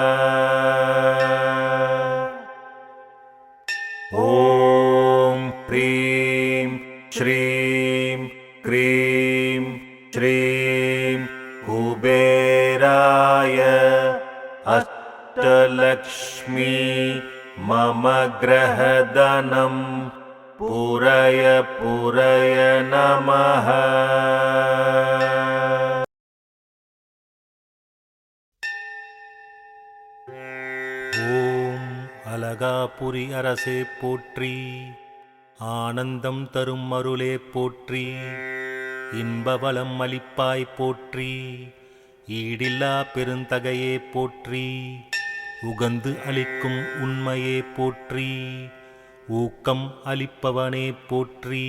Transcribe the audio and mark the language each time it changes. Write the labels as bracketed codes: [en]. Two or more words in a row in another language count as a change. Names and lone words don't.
[sa] ॐ ह्रीं श्रीं क्रीं श्रीं कुबेराय अष्टलक्ष्मी मम ग्रहधनं पूरय पूरय नमः। [ta] ஓம் அலகாபுரி அரசே போற்றி, ஆனந்தம் தரும் அருளே போற்றி, இன்பவளம் அளிப்பாய் போற்றி, ஈடில்லா பெருந்தகையே போற்றி, உகந்து அளிக்கும் உண்மையே போற்றி, ஊக்கம் அளிப்பவனே போற்றி,